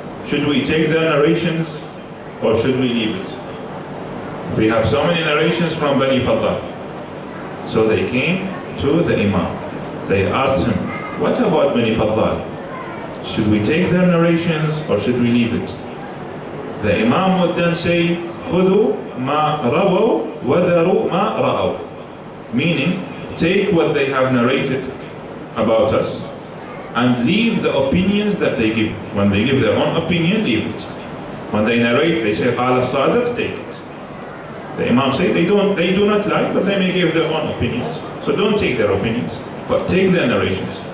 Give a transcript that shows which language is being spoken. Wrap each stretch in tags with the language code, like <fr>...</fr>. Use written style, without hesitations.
<en>Should we take their narrations or should we leave it? We have so many narrations from Bani Faddal. So they came to the Imam. They asked him, what about Bani Faddal? Should we take their narrations or should we leave it? The Imam would then say,</en> <ar>خُذُوا مَا رَوَوْا وَذَرُوا مَا رَأَوْا.</ar> <en>Meaning, take what they have narrated about us and leave the opinions that they give. When they give their own opinion, leave it. When they narrate, they say,</en> <ar>قَالَ الصَّادِقُ,</ar> <en>take it. The Imam say they do not lie, but they may give their own opinions. So don't take their opinions, but take their narrations.</en>